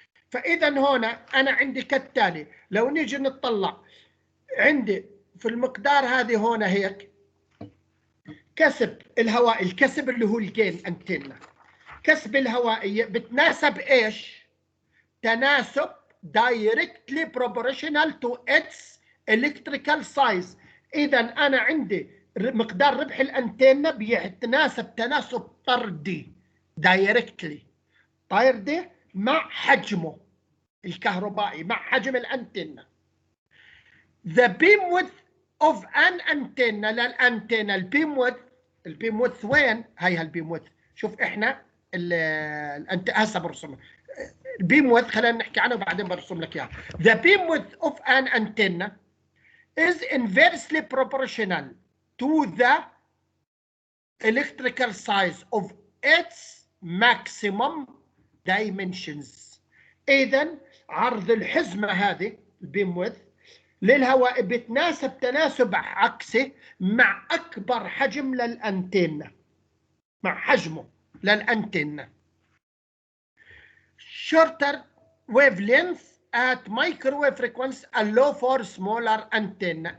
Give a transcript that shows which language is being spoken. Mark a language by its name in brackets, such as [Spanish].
[Arabic] فاذا هنا انا عندي كالتالي، لو نيجي نطلع عندي في المقدار هذه هنا هيك كسب الهواء، الكسب اللي هو الجين انتنه، كسب الهوائيه بتناسب ايش؟ تناسب [English] directly proportional to its electrical size. [Arabic] اذا انا عندي مقدار ربح الانتنه بيتناسب تناسب طردي، directly طردي مع حجمه الكهربائي، مع حجم الانتنه. [English] The beam width of an antenna [Arabic] للانتنه، البيم [English] width [Arabic] وين؟ هي البيم [English] width. [Arabic] شوف احنا هسه برسم البيم width، خلينا نحكي عنه وبعدين برسم لك اياها. [English] The beam width of an antenna is inversely proportional to the electrical size of its maximum dimensions. [Arabic] إذن عرض الحزمة هذه البيم width للهواء بتناسب تناسب عكسي مع أكبر حجم للأنتنة، مع حجمه للأنتنة. [English] Shorter wavelength at microwave frequency allow for smaller antenna.